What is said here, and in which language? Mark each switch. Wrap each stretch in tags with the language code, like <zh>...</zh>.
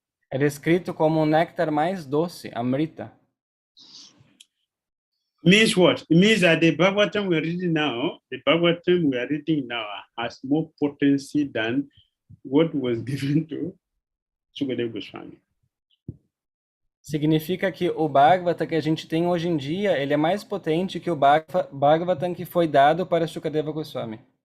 <pt>É descrito como o néctar mais doce, Amrita.</pt> <en>Means what? It means that the Bhagavatam we are reading now, has more potency than what was given to 𝐂𝐤𝐬𝐲 Swami.</en> <pt>Significa que o Bhagavata que a gente tem hoje em dia, ele é mais potente que o Bhagavatam que foi dado para 𝐂𝐤𝐬𝐲 Goswami.</pt>